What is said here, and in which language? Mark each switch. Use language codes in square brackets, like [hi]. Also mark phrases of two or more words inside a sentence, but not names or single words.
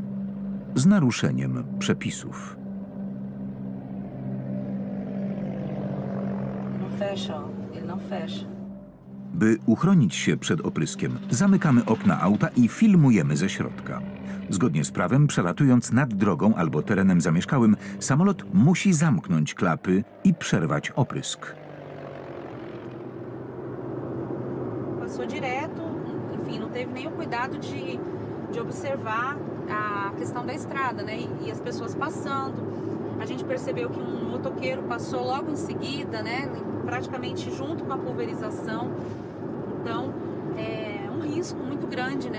[pl] Z naruszeniem przepisów. By uchronić się przed opryskiem, zamykamy okna auta i filmujemy ze środka. Zgodnie z prawem, przelatując nad drogą albo terenem zamieszkałym, samolot musi zamknąć klapy i przerwać oprysk. [pt] Passou direto, enfim, não teve nenhum cuidado de observar a questão da estrada, né? E as pessoas passando. A gente percebeu que um motoqueiro passou logo em seguida, né? Praticamente junto com a pulverização. Então, é um risco muito grande, né?